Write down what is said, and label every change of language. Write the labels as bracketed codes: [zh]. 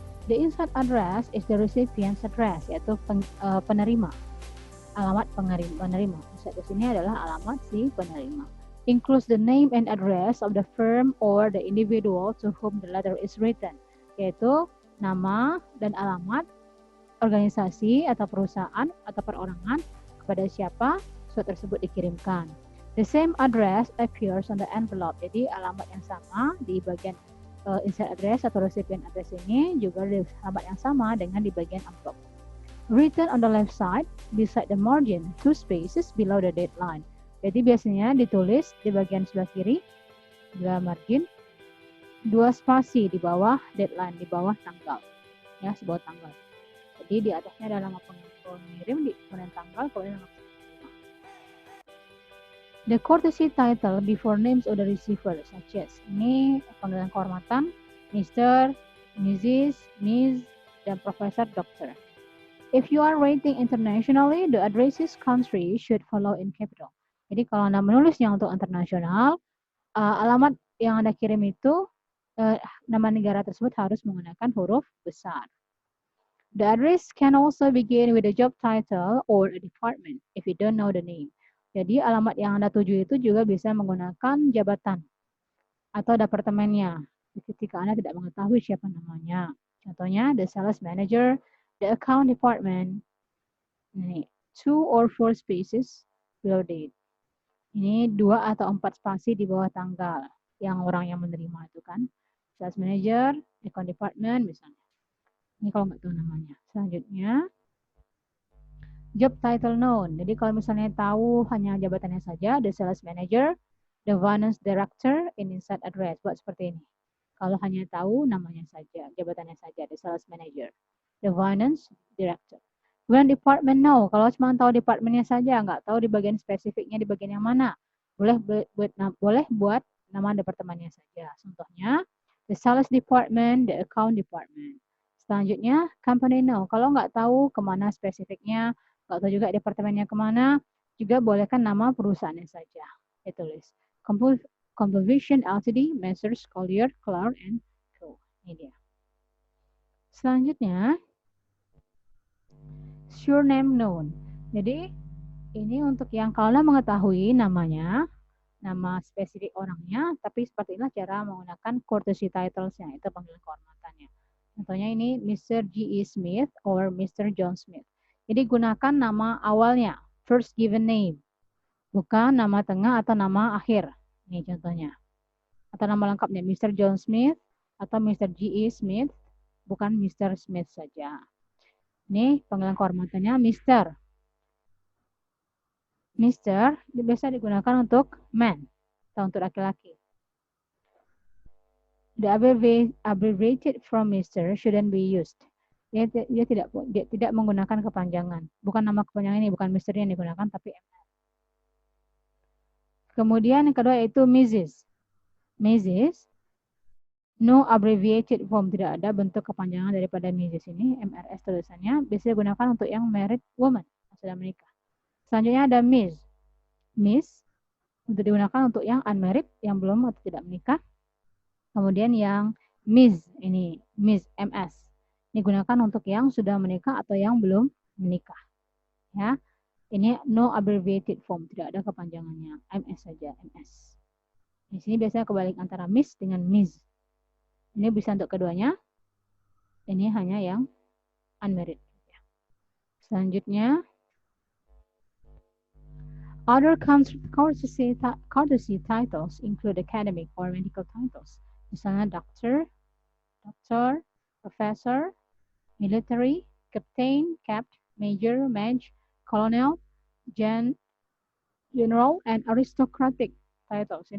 [en] The inside address is the recipient's address, [id] yaitu penerima. Alamat penerima. Di sini adalah alamat si penerima. [en] Includes the name and address of the firm or the individual to whom the letter is written, [id] yaitu nama dan alamat organisasi atau perusahaan atau perorangan kepada siapa surat tersebut dikirimkan. [en] The same address appears on the envelope. [id] Jadi alamat yang sama di bagian inside address atau recipient address ini juga alamat yang sama dengan di bagian envelope. [en] Written on the left side beside the margin, 2 spaces below the deadline. [id] Jadi biasanya ditulis di bagian sebelah kiri, di margin, 2 spasi di bawah deadline, di bawah tanggal, ya, sebuah tanggal. Jadi di atasnya ada nama pengirim, di kemudian tanggal, kemudian nama penerima. [en] The courtesy title before names of the receiver, such as [id] ini panggilan kehormatan, [en] Mr., Mrs., Ms., dan Professor, Dr. If you are writing internationally, the address's country should follow in capital. [id] Jadi kalau Anda menulisnya untuk internasional, alamat yang Anda kirim itu, nama negara tersebut harus menggunakan huruf besar. [en] The address can also begin with a job title or a department if you don't know the name. [id] Jadi alamat yang Anda tuju itu juga bisa menggunakan jabatan atau departemennya ketika Anda tidak mengetahui siapa namanya. [en] Contohnya the sales manager, the account department. [id] Ini [en] 2 or 4 spaces below date. [id] Ini 2 atau 4 spasi di bawah tanggal yang orang yang menerima itu kan. [en] Sales manager, account department [id] misalnya. Ini kalau nggak tahu namanya. [en] Selanjutnya, job title known. [id] Jadi kalau misalnya tahu hanya jabatannya saja, [en] the sales manager, the finance director, [id] inside address. Buat seperti ini. Kalau hanya tahu namanya saja, jabatannya saja, [en] the sales manager, the finance director. [id] Kemudian [en] department know. [id] Kalau cuma tahu departmentnya saja, nggak tahu di bagian spesifiknya di bagian yang mana. Boleh buat nama departemennya saja. [en] Contohnya, the sales department, the account department. Selanjutnya, company no. [id] Kalau nggak tahu kemana spesifiknya, nggak tahu juga departemennya kemana, juga bolehkan nama perusahaannya saja. Ditulis. Composition Ltd, Messrs. Collier, Clark, and Co. Ini dia. Selanjutnya, surname known. Jadi, ini untuk yang kalau mengetahui namanya, nama spesifik orangnya, tapi seperti inilah cara menggunakan courtesy titles-nya, itu panggilan kehormatannya. Contohnya ini Mr. G.E. Smith or Mr. John Smith. Jadi gunakan nama awalnya, first given name, bukan nama tengah atau nama akhir. Ini contohnya. Atau nama lengkapnya Mr. John Smith atau Mr. G.E. Smith, bukan Mr. Smith saja. Ini panggilan kehormatannya Mr. Mr. biasa digunakan untuk man atau untuk laki-laki. [en] The abbreviated from Mr. shouldn't be used. [id] Dia tidak menggunakan kepanjangan. Bukan nama kepanjangan ini, bukan Mr. yang digunakan, tapi MR. Kemudian yang kedua yaitu Mrs. Mrs. [en] No abbreviated form, [id] tidak ada bentuk kepanjangan daripada Mrs. ini, MRS tulisannya, bisa digunakan untuk yang [en] married woman, [id] yang sudah menikah. Selanjutnya ada Miss. Miss, untuk digunakan untuk yang unmarried, yang belum atau tidak menikah. Kemudian yang Miss, ini Miss, MS. Ini digunakan untuk yang sudah menikah atau yang belum menikah. Ya, ini [en] no abbreviated form, [id] tidak ada kepanjangannya, MS saja, MS. Di sini biasanya kebalik antara Miss dengan Miss. Ini bisa untuk keduanya. Ini hanya yang unmarried. [en] Selanjutnya, other courtesy titles include academic or medical titles. Misalnya doctor, professor, military, captain, capt, major, maj, colonel, general, and aristocratic titles.